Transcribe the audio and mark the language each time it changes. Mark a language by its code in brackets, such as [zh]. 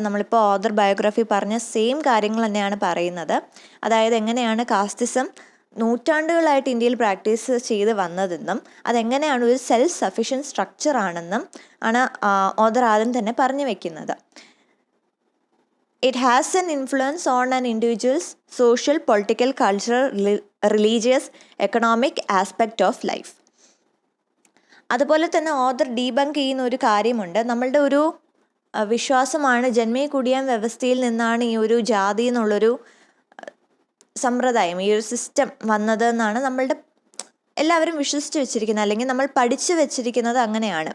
[ml] നമ്മളിപ്പോൾ author biography പറഞ്ഞ same കാര്യങ്ങൾ തന്നെയാണ് പറയുന്നത്. അതായത് എങ്ങനെയാണ് കാസ്റ്റിസം നൂറ്റാണ്ടുകളായിട്ട് ഇന്ത്യയിൽ പ്രാക്ടീസ് ചെയ്ത് വന്നതെന്നും അതെങ്ങനെയാണ് ഒരു സെൽഫ് സഫിഷ്യൻറ്റ് സ്ട്രക്ചർ ആണെന്നും ആണ് ഓഥർ ആദ്യം തന്നെ പറഞ്ഞു വെക്കുന്നത്. [en] It has an influence on an individual's social, political, cultural, religious, economic aspect of life. [ml] അതുപോലെ തന്നെ ഓഥർ ഡീബങ്ക് ചെയ്യുന്ന ഒരു കാര്യമുണ്ട്. നമ്മളുടെ ഒരു വിശ്വാസമാണ് ജന്മി കുടിയാൻ വ്യവസ്ഥയിൽ നിന്നാണ് ഈ ഒരു ജാതി എന്നുള്ളൊരു സമ്പ്രദായം, ഈ ഒരു സിസ്റ്റം വന്നത് എന്നാണ് നമ്മളുടെ എല്ലാവരും വിശ്വസിച്ച് വെച്ചിരിക്കുന്നത്, അല്ലെങ്കിൽ നമ്മൾ പഠിച്ചു വെച്ചിരിക്കുന്നത് അങ്ങനെയാണ്.